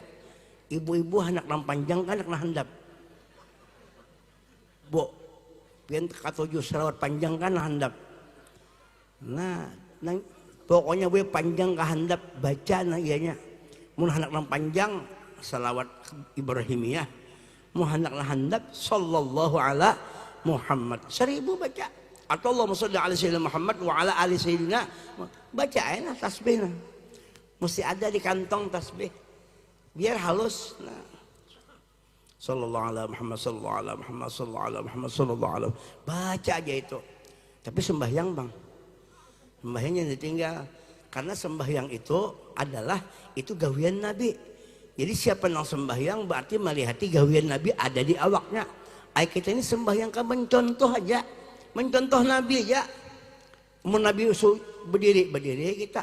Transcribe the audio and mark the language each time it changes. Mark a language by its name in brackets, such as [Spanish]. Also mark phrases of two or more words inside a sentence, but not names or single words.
[Banjar] Ibu-ibu anak nang panjang kan anak nang handap. Bo, pian katujuh salawat panjang kan handap. Nah, pokoknya gue panjang ke handap baca nah ianya. Mun anak nang panjang salawat Ibrahimiyah. Mun anak nang handap [Arabic] صلى الله على محمد. [Banjar] 1000 baca. [Arabic] Atau اللهم صل على سيدنا محمد وعلى آل سيدنا. [Indonesian] Baca enak tasbihnya. Mesti ada di kantong tasbih. Biar halus. Nah. [Arabic] صلى الله على محمد، صلى الله على محمد، صلى الله على محمد، صلى الله على. [Indonesian] Baca aja itu. Tapi sembahyang bang. Sembahyangnya ditinggal. Karena sembahyang itu adalah itu gawian Nabi. Jadi siapa yang sembahyang berarti melihat gawian Nabi ada di awaknya. Kita ini sembahyang kan mencontoh aja. Mencontoh Nabi aja. Mau Nabi berdiri kita.